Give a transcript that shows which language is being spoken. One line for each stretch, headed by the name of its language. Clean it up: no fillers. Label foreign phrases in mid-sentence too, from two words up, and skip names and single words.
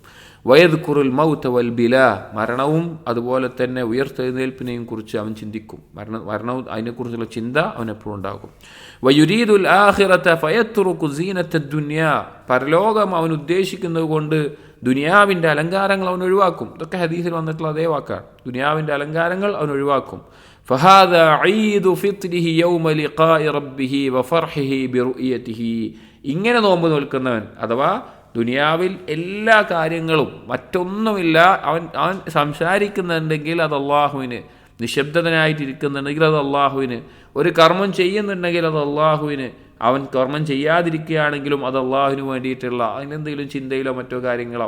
Arabic: ويذكر الموت والبلى,
Malayalam: മരണവും അതുപോലെ തന്നെ ഉയർത്തെഴുന്നേൽപ്പിനെയും കുറിച്ച് അവൻ ചിന്തിക്കും. മരണവും അതിനെക്കുറിച്ചുള്ള ചിന്ത അവൻ എപ്പോഴും ഉണ്ടാകും.
Arabic: ويريد الآخرة فيترك زينة الدنيا,
Malayalam: പരലോകം അവൻ ഉദ്ദേശിക്കുന്നത് കൊണ്ട് ദുനിയാവിൻ്റെ അലങ്കാരങ്ങൾ അവൻ ഒഴിവാക്കും. ഇതൊക്കെ ഹദീസിൽ വന്നിട്ടുള്ള അതേ വാക്കാണ്. ദുനിയാവിൻ്റെ അലങ്കാരങ്ങൾ അവൻ ഒഴിവാക്കും.
Arabic: فهذا عيد فطره يوم لقاء ربه وفرحه برؤيته,
Malayalam: ഇങ്ങനെ നോമ്പ് നോൽക്കുന്നവൻ അഥവാ ദുനിയാവിൽ എല്ലാ കാര്യങ്ങളും മറ്റൊന്നുമില്ല, അവൻ സംസാരിക്കുന്നുണ്ടെങ്കിൽ അത് അള്ളാഹുവിന്, നിശബ്ദനായിട്ടിരിക്കുന്നുണ്ടെങ്കിൽ അത് അള്ളാഹുവിന്, ഒരു കർമ്മം ചെയ്യുന്നുണ്ടെങ്കിൽ അത് അള്ളാഹുവിന്, അവൻ കർമ്മം ചെയ്യാതിരിക്കുകയാണെങ്കിലും അത് അള്ളാഹുവിന് വേണ്ടിയിട്ടുള്ള അതിനെന്തെങ്കിലും ചിന്തയിലോ മറ്റോ കാര്യങ്ങളാവും.